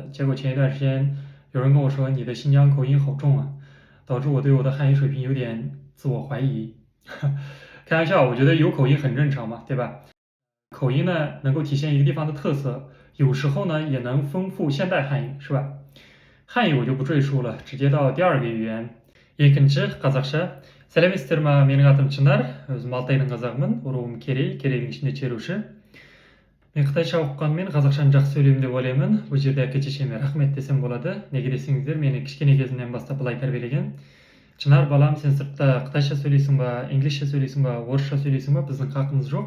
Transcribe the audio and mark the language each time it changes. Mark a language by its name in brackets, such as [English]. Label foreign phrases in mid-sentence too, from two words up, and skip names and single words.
[Chinese] 结果前一段时间有人跟我说你的新疆口音好重啊，导致我对我的汉语水平有点自我怀疑。开玩笑，我觉得有口音很正常嘛，对吧？口音呢，能够体现一个地方的特色，有时候呢也能丰富现代汉语，是吧？汉语我就不赘述了，直接到第二个语言。 [Kazakh] Екінші қазақша. Сәлеметсіздер ма? Менің атым Чынар, өзім Алтайдың қазағымын, руым Керей, Керейдің ішінде шеруші. Мен қытайша оқығанмен қазақшаны жақсы сөйлеймін деп ойлаймын. Бұл жерде әке шешеме рахмет десем болады. Неге десеңіздер, мені кішкене кезімнен бастап былай тәрбиелеген. Чынар балам, сен сыртта қытайша сөйлейсің ба, инглишше сөйлейсің ба, орысша сөйлейсің ба, біздің хақымыз жоқ.